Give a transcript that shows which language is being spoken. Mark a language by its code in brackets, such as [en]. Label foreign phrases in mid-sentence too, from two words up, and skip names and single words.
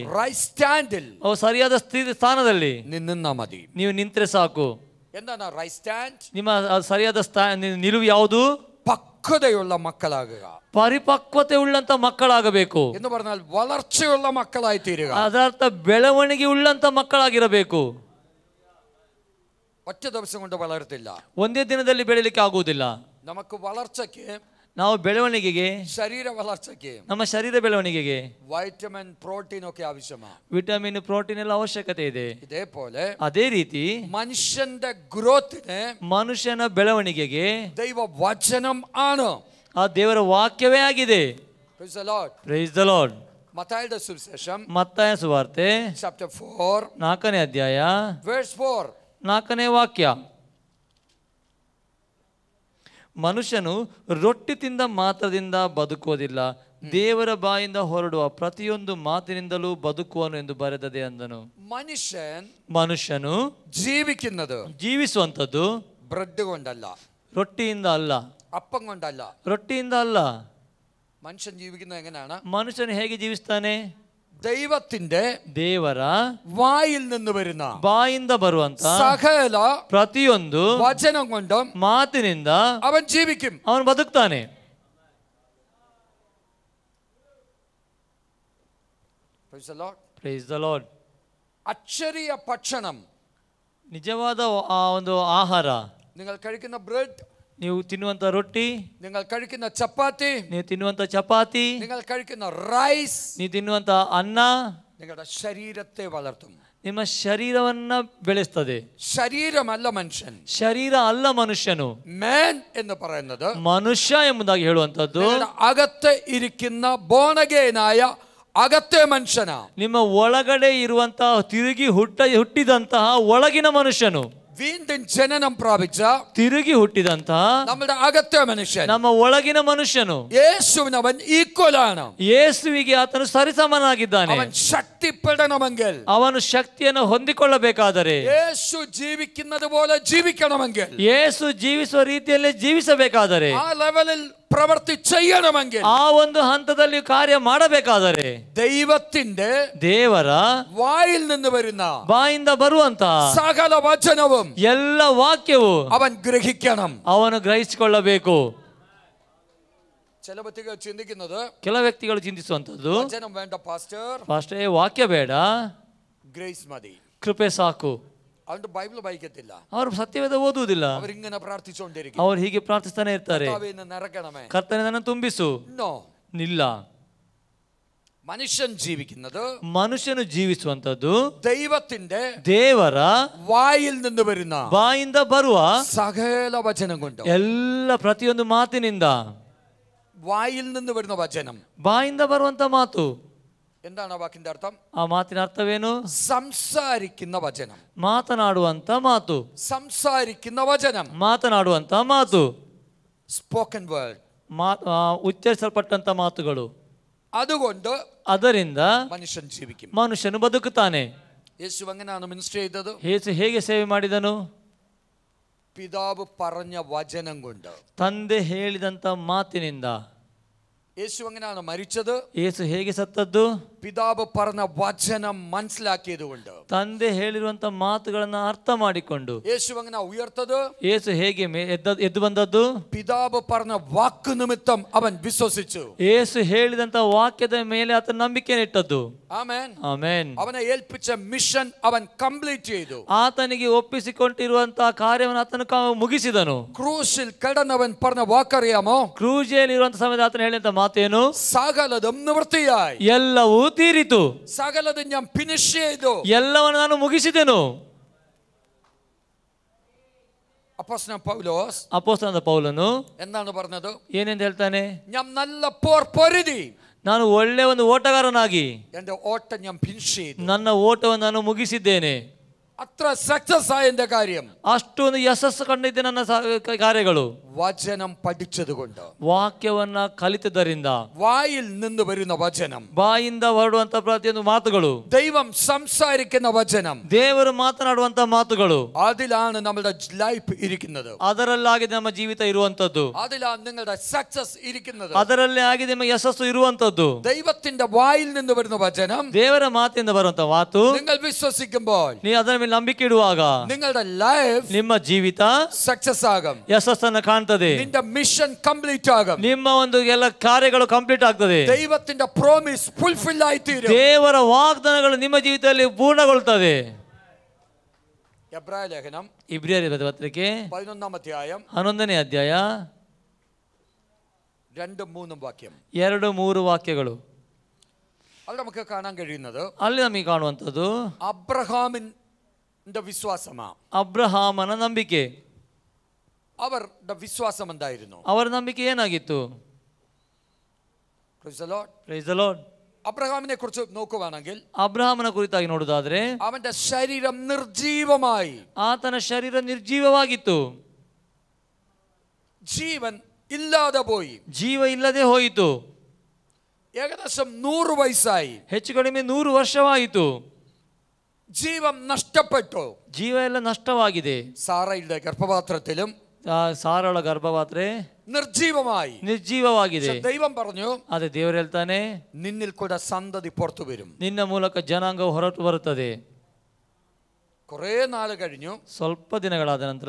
[en] right standil, [kn] ಸರಿಯಾದ ಸ್ಥಾನದಲ್ಲಿ [ml] നിന്നാ മതി. [kn] ನೀವು ನಿಂತ್ರೆ ಸಾಕು. [ml] എന്താണ് [en] right stand? [kn] ನಿಮ್ಮ ಸರಿಯಾದ ನಿಲುವು ಯಾವುದು? [ml] പക്വതയുള്ള മക്കളാകുക. [kn] ಪರಿಪಕ್ವತೆ ಉಳ್ಳಂತ ಮಕ್ಕಳಾಗಬೇಕು [ml] എന്ന് പറഞ്ഞാൽ വളർച്ചയുള്ള മക്കളായി തീരുക. [kn] ಅದರರ್ಥ ಬೆಳವಣಿಗೆ ಉಳ್ಳಂತ ಮಕ್ಕಳಾಗಿರಬೇಕು. [ml] ഒറ്റ ദിവസം കൊണ്ട് വളരത്തില്ല. [kn] ಒಂದೇ ದಿನದಲ್ಲಿ ಬೆಳೆಯಲಿಕ್ಕೆ ಆಗುವುದಿಲ್ಲ. [ml] നമുക്ക് വളർച്ചയ്ക്ക്, [kn] ನಾವು ಬೆಳವಣಿಗೆಗೆ, [ml] ശരീര വളർച്ചയ്ക്ക്, [kn] ನಮ್ಮ ಶರೀರ ಬೆಳವಣಿಗೆಗೆ [ml] വൈറ്റമിൻ, പ്രോട്ടീൻ ഒക്കെ ആവശ്യമാണ്. [kn] ವಿಟಮಿನ್, ಪ್ರೋಟೀನ್ ಎಲ್ಲ ಅವಶ್ಯಕತೆ ಇದೆ. [ml] ഇതേപോലെ [kn] ಅದೇ ರೀತಿ [ml] മനുഷ്യന്റെ ഗ്രോത്തിന്, [kn] ಮನುಷ್ಯನ ಬೆಳವಣಿಗೆಗೆ [ml] ദൈവവചനം ആണ്. [kn] ಆ ದೇವರ ವಾಕ್ಯವೇ ಆಗಿದೆ. [en] Praise the Lord. Praise the Lord. [ml] മത്തായിയുടെ സുവിശേഷം [kn] ಮತ್ತಾಯ ಸುವಾರ್ತೆ [ml] chapter 4 [kn] 4ನೇ ಅಧ್ಯಾಯ [ml] verse 4. [kn] 4ನೇ ವಾಕ್ಯ. ಮನುಷ್ಯನು ರೊಟ್ಟಿ ತಿಂದ ಮಾತ್ರದಿಂದ ಬದುಕುವುದಿಲ್ಲ, ದೇವರ ಬಾಯಿಂದ ಹೊರಡುವ ಪ್ರತಿಯೊಂದು ಮಾತಿನಿಂದಲೂ ಬದುಕುವನು ಎಂದು ಬರೆದದೆ ಅಂದನು. ಮನುಷ್ಯನು ಜೀವಿಸುವಂಥದ್ದು [ml] ബ്രെഡ് കൊണ്ടല്ല, [kn] ರೊಟ್ಟಿಯಿಂದ ಅಲ್ಲ, [ml] അപ്പം കൊണ്ടല്ല, [kn] ರೊಟ್ಟಿಯಿಂದ ಅಲ್ಲ. [ml] മനുഷ്യൻ ജീവിക്കുന്നത് എങ്ങനെയാണ്? [kn] ಮನುಷ್ಯನು ಹೇಗೆ ಜೀವಿಸ್ತಾನೆ? [ml] ദൈവത്തിന്റെ, [kn] ದೇವರ [ml] വായിൽ നിന്ന് വരുന്ന, [kn] ಬಾಯಿಂದ ಬರುವಂತ [ml] സകല [kn] ಪ್ರತಿಯೊಂದು [ml] വചനം കൊണ്ടും [kn] ಮಾತಿನಿಂದ [ml] അവൻ ജീവിക്കും, [kn] ಅವನು ಬದುಕ್ತಾನೆ. [en] Praise the Lord. Praise the Lord. [ml] അക്ഷരീയ ഭക്ഷണം, [kn] ನಿಜವಾದ ಆ ಒಂದು ಆಹಾರ, [ml] നിങ്ങൾ കഴിക്കുന്ന ബ്രെഡ്, [kn] ನೀವು ತಿನ್ನುವಂತ ರೊಟ್ಟಿ, [ml] നിങ്ങൾ കഴിക്കുന്ന ചപ്പാത്തി, [kn] ನೀವು ತಿನ್ನುವಂತ ಚಪಾತಿ, [ml] നിങ്ങൾ കഴിക്കുന്ന റൈസ്, [kn] ನೀವು ತಿನ್ನುವಂತ ಅನ್ನ [ml] നിങ്ങളുടെ ശരീരത്തെ വളർത്തും. [kn] ನಿಮ್ಮ ಶರೀರವನ್ನ ಬೆಳೆಸ್ತದೆ. [ml] ശരീരമല്ല മനുഷ്യൻ, [kn] ಶರೀರ ಅಲ್ಲ ಮನುಷ್ಯನು. [ml] man എന്ന് പറയുന്നത് [kn] ಮನುಷ್ಯ ಎಂಬುದಾಗಿ ಹೇಳುವಂತದ್ದು [ml] അകത്ത് ഇരിക്കുന്ന ബോണഗേനായ അകത്തെ മനുഷ്യനാ. [kn] ನಿಮ್ಮ ಒಳಗಡೆ ಇರುವಂತಹ ತಿರುಗಿ ಹುಟ್ಟಿದಂತಹ ಒಳಗಿನ ಮನುಷ್ಯನು, [ml] വീണ്ടും ജനനം പ്രാപിച്ച [kn] ತಿರುಗಿ ಹುಟ್ಟಿದಂತಹ [ml] നമ്മുടെ അകത്തെ മനുഷ്യൻ, [kn] ನಮ್ಮ ಒಳಗಿನ ಮನುಷ್ಯನು [ml] യേശുവിന് അവൻ ഈക്വൽ ആണ്. [kn] ಯೇಸುವಿಗೆ ಆತನು ಸರಿಸಮನಾಗಿದ್ದಾನೆ. [ml] അവൻ ശക്തിപ്പെടണമെങ്കിൽ, [kn] ಅವನು ಶಕ್ತಿಯನ್ನು ಹೊಂದಿಕೊಳ್ಳಬೇಕಾದರೆ, [ml] യേശു ജീവിക്കുന്നത് പോലെ ജീവിക്കണമെങ്കിൽ, [kn] ಯೇಸು ಜೀವಿಸುವ ರೀತಿಯಲ್ಲೇ ಜೀವಿಸಬೇಕಾದರೆ, [ml] ആ ലെവലിൽ പ്രവൃത്തി ചെയ്യണമെങ്കിൽ, [kn] ಆ ಒಂದು ಹಂತದಲ್ಲಿ ಕಾರ್ಯ ಮಾಡಬೇಕಾದರೆ, [ml] ദൈവത്തിന്റെ [kn] ದೇವರ [ml] വായിൽ നിന്ന് വരുന്ന [kn] ಬಾಯಿಂದ ಬರುವಂತ [ml] സകല വചനവും [kn] ಎಲ್ಲ ವಾಕ್ಯವು [ml] അവൻ ഗ്രഹിക്കണം. [kn] ಅವನು ಗ್ರಹಿಸಿಕೊಳ್ಳಬೇಕು. [ml] ചില വ്യക്തികൾ ചിന്തിക്കുന്നത്, [kn] ಕೆಲ ವ್ಯಕ್ತಿಗಳು ಚಿಂತಿಸುವಂತದ್ದು, [ml] വചനം വേണ്ട പാസ്റ്റർ, [kn] ಫಾಸ್ಟೇ ವಾಕ್ಯ ಬೇಡ, [ml] ഗ്രേസ് മതി, [kn] ಕೃಪೆ ಸಾಕು. [ml] അതുകൊണ്ട് ബൈബിൾ വായിക്കത്തില്ല, [kn] ಅವರು ಸತ್ಯವೇದ ಓದುವುದಿಲ್ಲ, [ml] അവരിങ്ങനെ പ്രാർത്ഥിച്ചുകൊണ്ടിരിക്കും, [kn] ಅವರು ಹೀಗೆ ಪ್ರಾರ್ಥಿಸ್ತಾನೆ ಇರ್ತಾರೆ, [ml] നിറക്കണമേ, [kn] ಕರ್ತನೆ ನನ್ನನ್ನು ತುಂಬಿಸು. [ml] നോ, [kn] ಇಲ್ಲ. [ml] മനുഷ്യൻ ജീവിക്കുന്നത്, [kn] ಮನುಷ್ಯನು ಜೀವಿಸುವಂತದ್ದು [ml] ദൈവത്തിന്റെ [kn] ದೇವರ [ml] വായിൽ നിന്ന് വരുന്ന [kn] ಬಾಯಿಂದ ಬರುವ [ml] സകല വചനം കൊണ്ട്. [kn] ಎಲ್ಲ ಪ್ರತಿಯೊಂದು ಮಾತಿನಿಂದ, [ml] വായിൽ നിന്ന് വരുന്ന വചനം, [kn] ಬಾಯಿಂದ ಬರುವಂತ ಮಾತು. [ml] എന്താണ് ആ വാക്കിന്റെ അർത്ഥം? [kn] ಆ ಮಾತಿನ ಅರ್ಥವೇನು? [ml] സംസാരിക്കുന്ന വചനം, [kn] ಮಾತನಾಡುವಂತ ಮಾತು, [ml] സംസാരിക്കുന്ന വചനം, [kn] ಮಾತನಾಡುವಂತ ಮಾತು, [en] spoken word, [kn] ಉಚ್ಚರಿಸಲ್ಪಟ್ಟಂತ ಮಾತುಗಳು. [ml] അതുകൊണ്ട് [kn] ಅದರಿಂದ [ml] മനുഷ്യൻ ജീവിക്കും, [kn] ಮನುಷ್ಯನು ಬದುಕುತ್ತಾನೆ. [ml] യേശു എങ്ങനെയാണ് മിനിസ്റ്റർ ചെയ്തത്? [kn] ಯೇಸು ಹೇಗೆ ಸೇವೆ ಮಾಡಿದನು? [ml] പിതാവ് പറഞ്ഞ വചനം കൊണ്ട്. [kn] ತಂದೆ ಹೇಳಿದಂತ ಮಾತಿನಿಂದ. [ml] യേശു എങ്ങനെയാണ് മരിച്ചത്? [kn] ಯೇಸು ಹೇಗೆ ಸತ್ತದ್ದು? [ml] പിതാവ് പറഞ്ഞ വചനം മനസ്സിലാക്കിയത് കൊണ്ട്. [kn] ತಂದೆ ಹೇಳಿರುವಂತ ಮಾತುಗಳನ್ನ ಅರ್ಥ ಮಾಡಿಕೊಂಡು. [ml] യേശു എങ്ങനെ ഉയർത്തത്? [kn] ಯೇಸು ಹೇಗೆ ಎದ್ದು ಬಂದದ್ದು? [ml] പിതാവ് പറഞ്ഞ വാക്ക് നിമിത്തം അവൻ വിശ്വസിച്ചു. [kn] ಯೇಸು ಹೇಳಿದಂತ ವಾಕ್ಯದ ಮೇಲೆ ಆತನ ನಂಬಿಕೆ ಇಟ್ಟದ್ದು. ಆಮೆನ್, ಆಮೆನ್. [ml] അവന് ഏൽപ്പിച്ച മിഷൻ അവൻ കംപ്ലീറ്റ് ചെയ്തു. [kn] ಆತನಿಗೆ ಒಪ್ಪಿಸಿಕೊಂಡಿರುವಂತಹ ಕಾರ್ಯವನ್ನು ಆತನು ಮುಗಿಸಿದನು. [ml] ക്രൂശിൽ കിടന്നവൻ പറഞ്ഞ വാക്കറിയാമോ? [kn] ಕ್ರೂಜೆಯಲ್ಲಿ ಇರುವಂತ ಸಮಯದ ಆತನು ಹೇಳಿದಂತ ಮಾತೇನು? [ml] സകലതും നിവൃത്തിയായി, [kn] ಎಲ್ಲವೂ ತೀರಿತು, [ml] സകലതും ഞാൻ ഫിനിഷ് ചെയ്തു, [kn] ಎಲ್ಲವನ್ನು ನಾನು ಮುಗಿಸಿದೆನು. ಅಪೊಸ್ತಲನಾದ ಪೌಲನು [ml] എന്താണ് പറഞ്ഞത്? [kn] ಏನೆಂದು ಹೇಳ್ತಾನೆ? [ml] ഞാൻ നല്ല പോർ പൊരുതി, [kn] ನಾನು ಒಳ್ಳೆ ಒಂದು ಓಟಗಾರನಾಗಿ [ml] എന്റെ ഓട്ടം ഞാൻ ഫിനിഷ് ചെയ്തു, [kn] ನನ್ನ ಓಟವನ್ನು ನಾನು ಮುಗಿಸಿದ್ದೇನೆ. [ml] അത്ര സക്സസ് ആയ എന്റെ കാര്യം, [kn] ಅಷ್ಟೊಂದು ಯಶಸ್ಸು ಕಂಡಿದ್ದೆ ನನ್ನ ಕಾರ್ಯಗಳು. [ml] വചനം പഠിച്ചതുകൊണ്ട്, [kn] ವಾಕ್ಯವನ್ನ ಕಲಿತದರಿಂದ, [ml] വായിൽ നിന്ന് വരുന്ന വചനം, [kn] ಬಾಯಿಂದ ಹೊರಡುವಂತ ಪ್ರತಿಯೊಂದು ಮಾತುಗಳು, [ml] ദൈവം സംസാരിക്കുന്ന വചനം, [kn] ದೇವರು ಮಾತನಾಡುವಂತ ಮಾತುಗಳು, [ml] അതിലാണ് നമ്മുടെ ലൈഫ് ഇരിക്കുന്നത്, [kn] ಅದರಲ್ಲಾಗಿದೆ ನಮ್ಮ ಜೀವಿತ ಇರುವಂತದ್ದು, [ml] അതിലാണ് നിങ്ങളുടെ സക്സസ് ഇരിക്കുന്നത്, [kn] ಅದರಲ್ಲೇ ಆಗಿದೆ ನಿಮ್ಮ ಯಶಸ್ಸು ಇರುವಂತದ್ದು. [ml] ദൈവത്തിന്റെ വായിൽ നിന്ന് വരുന്ന വചനം, [kn] ದೇವರ ಮಾತಿಂದ ಬರುವಂತ ಮಾತು, [ml] നിങ്ങൾ വിശ്വസിക്കുമ്പോൾ, [kn] ನೀ ಅದರ ಮೇಲೆ ನಂಬಿಕೆ ಇಡುವಾಗ [ml] നിങ്ങളുടെ ലൈഫ്, [kn] ನಿಮ್ಮ ಜೀವಿತ [ml] സക്സസ് ആകും, [kn] ಯಶಸ್ಸನ್ನು ಕಾಣ್ತದೆ, [ml] നിന്റെ [en] mission complete [ml] ആകും, [kn] ನಿಮ್ಮ ಒಂದು ಎಲ್ಲ ಕಾರ್ಯಗಳು ಕಂಪ್ಲೀಟ್ ಆಗ್ತದೆ, [ml] ദൈവത്തിന്റെ [en] promise fulfil [ml] ആയി തീരും, [kn] ದೇವರ ವಾಗ್ದಾನಗಳು ನಿಮ್ಮ ಜೀವಿತದಲ್ಲಿ ಪೂರ್ಣಗೊಳ್ಳುತ್ತದೆ. [ml] എബ്രായ ലേഖനം [kn] ಇಬ್ರಿಯರ ಪತ್ರಿಕೆ [ml] 11 അധ്യായം [kn] 11ನೇ ಅಧ್ಯಾಯ [ml] 2-3 വാക്യം, [kn] 2-3 ವಾಕ್ಯಗಳು. [ml] അവിടെ നമുക്ക് കാണാൻ കഴിയുന്നത്, [kn] ಅಲ್ಲಿ ನಮಗೆ ಕಾಣುವಂಥದ್ದು [ml] അബ്രഹാമിന്റെ വിശ്വാസമാണ്. [kn] ಅಬ್ರಹಾಮನ ನಂಬಿಕೆ. [ml] അവരുടെ വിശ്വാസം എന്തായിരുന്നു? [kn] ಅವರ ನಂಬಿಕೆ ಏನಾಗಿತ್ತು? [en] Praise the Lord. Praise the Lord. [ml] അബ്രഹാമിനെ കുറിച്ച് നോക്കുകയാണെങ്കിൽ, [kn] ಅಬ್ರಹಾಮನ ಕುರಿತಾಗಿ ನೋಡುವುದಾದ್ರೆ, [ml] അവന്റെ ശരീരം നിർജീവമായി, [kn] ಆತನ ಶರೀರ ನಿರ್ಜೀವವಾಗಿತ್ತು, [ml] ജീവൻ ഇല്ലാതെ പോയി, [kn] ಜೀವ ಇಲ್ಲದೆ ಹೋಯಿತು. [ml] ഏകദേശം 100 വയസ്സായി, [kn] ಹೆಚ್ಚು ಕಡಿಮೆ 100 ವರ್ಷವಾಯಿತು. [ml] ജീവൻ നഷ്ടപ്പെട്ടു. [kn] ಜೀವ ಎಲ್ಲ ನಷ್ಟವಾಗಿದೆ. [ml] സാറയുടെ ഗർഭപാത്രത്തിലും [kn] ಸಾರಳ ಗರ್ಭಪಾತ್ರೆ [ml] നിർജീവമായി, [kn] ನಿರ್ಜೀವವಾಗಿದೆ. [ml] ദൈവം പറഞ്ഞു, [kn] ಅದೇ ದೇವರು ಹೇಳ್ತಾನೆ, [ml] നിന്നിൽ കൂടെ സന്തതി പുറത്തു വരും. [kn] ನಿನ್ನ ಮೂಲಕ ಜನಾಂಗವು ಹೊರಟು ಬರುತ್ತದೆ. [ml] കുറെ നാൾ കഴിഞ്ഞു, [kn] ಸ್ವಲ್ಪ ದಿನಗಳಾದ ನಂತರ